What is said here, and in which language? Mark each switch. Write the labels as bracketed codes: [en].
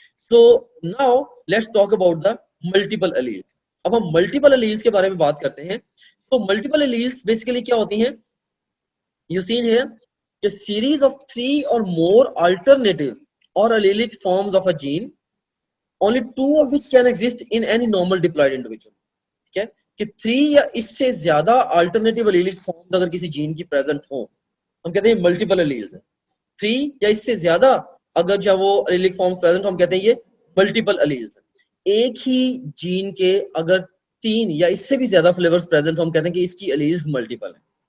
[en] So now let's talk about the multiple alleles. [hi] अब हम multiple alleles के बारे में बात करते हैं. तो multiple alleles basically क्या होती हैं? [en] You see here a series of 3 or more alternative or allelic forms of a gene, only 2 of which can exist in any normal diploid individual. [hi] ठीक है कि 3 या इससे ज्यादा alternative allelic forms अगर किसी जीन की present हो, हम कहते हैं multiple alleles है. 3 या इससे ज्यादा अगर जब वो allelic forms present हो, हम कहते हैं ये multiple alleles है. एक ही जीन के अगर 3 या इससे भी ज्यादा फ्लेवर्स प्रेजेंट हो, हम कहते हैं कि इसकी alleles multiple है.